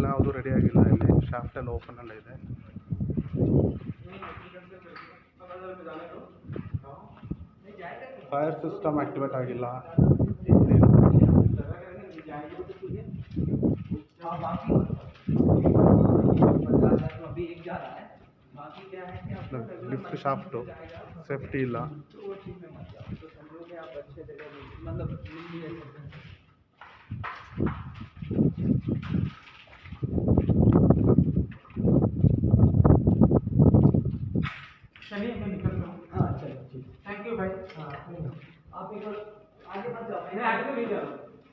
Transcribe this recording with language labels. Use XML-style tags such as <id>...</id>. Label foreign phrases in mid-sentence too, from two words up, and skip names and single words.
<kn>ರೆಡಿ ಆಗಿಲ್ಲ. ಇಲ್ಲಿ ಶಾಫ್ಟ್ ಎಲ್ಲ ಓಪನ್ ಎಲ್ಲ ಇದೆ.</kn> <en>fire system activate</en> <kn>ಆಗಿಲ್ಲ.</kn> <en>lift shaft safety</en> <kn>ಇಲ್ಲ.</kn> <hi>चलिए मैं निकलता हूँ. हाँ चलिए ठीक.</hi> <en>thank you</en> <hi>भाई. हाँ आप एक बार आगे मत जाओ. मैं आगे नहीं जा रहा.</hi>